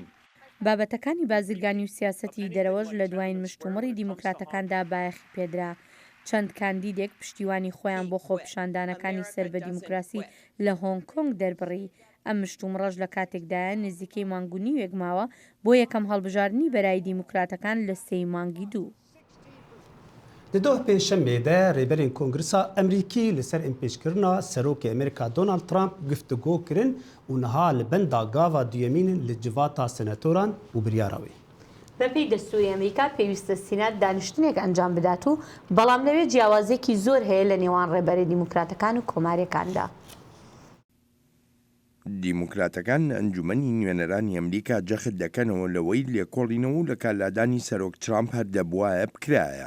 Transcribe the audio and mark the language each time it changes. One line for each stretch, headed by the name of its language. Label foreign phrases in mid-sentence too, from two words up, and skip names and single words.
Central Kurdish: بابەتەکانی بازرگانی و سیاسەتی دەرەوەش لە دوایین مشتومڕی دیموکراتەکاندا بایەخی پێدرا. چەند کاندیدێک پشتیوانی خۆیان بۆ خۆپیشاندانەکانی سەر بە دیموکراسی لە هۆنگ کۆنگ دەربڕی. ئەم مشتومڕەش لە کاتێکدایە نزیکەی مانگونی وێگماوە بۆ یەکەم هەڵبژاردننی بەرای دیموکراتەکان لە 3 مانگی 2.
Kurdish: Di doh pêşemê de rêberên Kongresa Emerîkî li ser împêçkirina Serokê Amerîka Donald Trump guftego kirin û niha li benda gava duyemîn li civata senatoran û biryara wê.
Central Kurdish: بەپێی دەستوری ئەمریکا پێویستە سینات دانیشتنێک ئەنجام بدات و بەڵام لەوێ جیاوازێکی زۆر هەیە لە نێوان ڕێبەرە دیموکراتەکان و کۆماریەکاندا. دیموکراتەکان ئەنجومەنی نوێنەرانی ئەمریکا جەخت دەکەنەوە لەوەی لێکۆڵینەوە و لە کارلادانی سەرۆک ترامپ هەر دەبوایە بکرایە.